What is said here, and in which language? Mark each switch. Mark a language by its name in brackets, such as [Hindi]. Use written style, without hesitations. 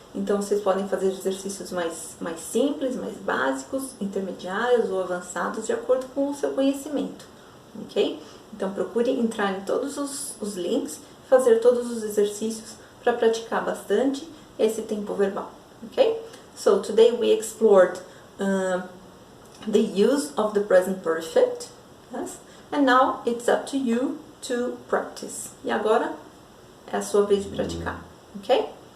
[Portuguese] Então vocês podem fazer exercícios mais simples, mais básicos, intermediários ou avançados, de acordo com o seu conhecimento, ok? Então procure entrar em todos os links, fazer todos os exercícios para praticar bastante esse tempo verbal, ok? [English] So today we explored the use of the present perfect, yes? And now it's up to you to practice. [Portuguese] E agora é a sua vez de praticar, ok?